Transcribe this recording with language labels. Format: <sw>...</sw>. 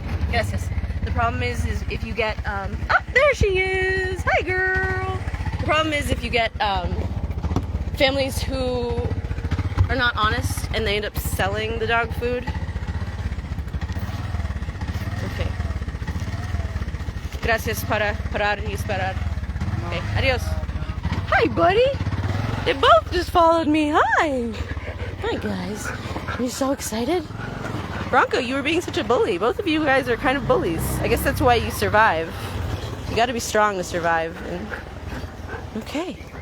<en>Gracias. The problem is if you get, oh, there she is! Hi, girl! The problem is if you get families who are not honest and they end up selling the dog food. Okay.</en> <es>Gracias para parar y esperar.</es> <en>Okay, adios. Hi, buddy! They both just followed me. Hi! Hi, guys. Are you so excited? Bronco, you were being such a bully. Both of you guys are kind of bullies. I guess that's why you survive. You gotta be strong to survive. Okay.</en>